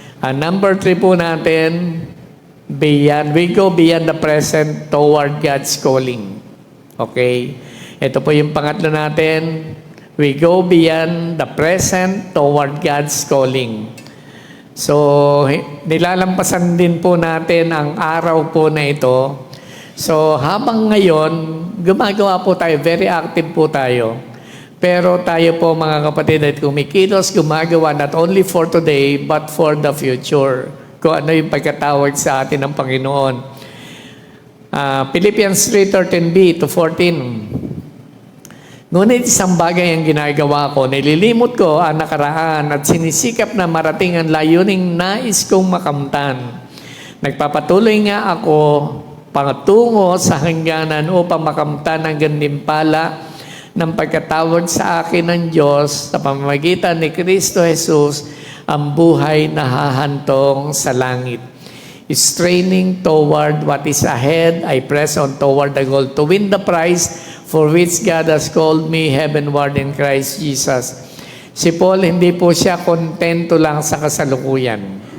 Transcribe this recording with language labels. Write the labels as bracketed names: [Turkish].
[Filipino] Number 3 po natin, [English] we go beyond the present toward God's calling. Okay? [Filipino] Ito po yung pangatlo natin. [English] We go beyond the present toward God's calling. [Filipino] So, nilalampasan din po natin ang araw po na ito. So, habang ngayon, gumagawa po tayo, very active po tayo. Pero tayo po mga kapatid at kumikilos, gumagawa [English] not only for today, but for the future. [Filipino] Kung ano yung pagkatawag sa atin ng Panginoon. Philippians 3:13b to 14. Ngunit isang bagay ang ginagawa ko, nililimot ko ang nakaraan at sinisikap na marating ang layuning nais kong makamtan. Nagpapatuloy nga ako patungo sa hangganan upang makamtan ang gantimpala ng pagkatawag sa akin ng Diyos sa pamamagitan ni Kristo Jesus, ang buhay na hahantong sa langit. [English] Straining toward what is ahead, I press on toward the goal to win the prize for which God has called me heavenward in Christ Jesus. [Filipino] Si Paul, hindi po siya kontento lang sa kasalukuyan.